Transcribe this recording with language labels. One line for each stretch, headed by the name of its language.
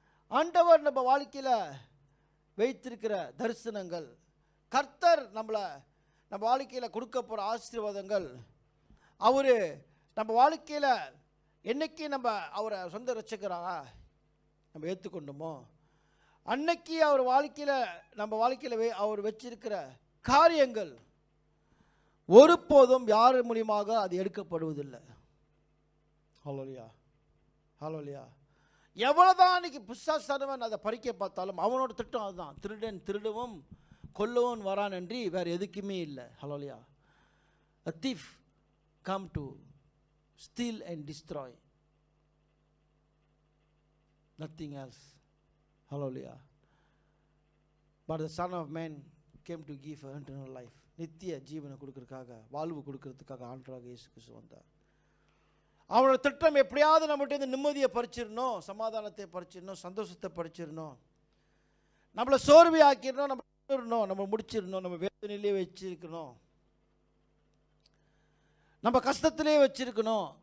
Tamil: ஆண்டவர் நம்ம வாழ்க்கையில் வைத்திருக்கிற தரிசனங்கள், கர்த்தர் நம்ம வாழ்க்கையில் கொடுக்க போகிற ஆசீர்வாதங்கள், அவர் நம்ம வாழ்க்கையில் என்னைக்கு நம்ம அவரை சொந்த ரட்சகராக நம்ம ஏற்றுக்கொண்டோமோ அன்னைக்கு அவர் வாழ்க்கையில் நம்ம வாழ்க்கையில் அவர் வச்சிருக்கிற காரியங்கள் ஒருபோதும் யார் மூலியமாக அது எடுக்கப்படுவதில்லை. ஹல்லேலூயா. ஹல்லேலூயா. எவ்வளோதான் இன்னைக்கு பிசாசானவன் அதை பறிக்க பார்த்தாலும் அவனோட திட்டம் அதுதான், திருடன் திருடவும் கொல்லவும் வரான் என்று வேறு எதுக்குமே இல்லை. ஹல்லேலூயா.
English: A thief come to steal and destroy, nothing else. Hallelujah. But the Son of Man came to give eternal life.
Tamil: நித்திய ஜீவனை கொடுக்கறதுக்காக, வாழ்வு கொடுக்கறதுக்காக ஆண்டவராக இயேசு கிறிஸ்து வந்தார். அவனோட திட்டம் எப்படியாவது நம்மகிட்ட இந்த நிம்மதியை பறிச்சிடணும், சமாதானத்தை பறிச்சிடணும், சந்தோஷத்தை பறிச்சிடணும், நம்மளை சோர்வை ஆக்கிடணும், நம்ம முடிச்சிடணும், நம்ம வேதனையிலே வச்சிருக்கணும், நம்ம கஷ்டத்திலே வச்சிருக்கணும்.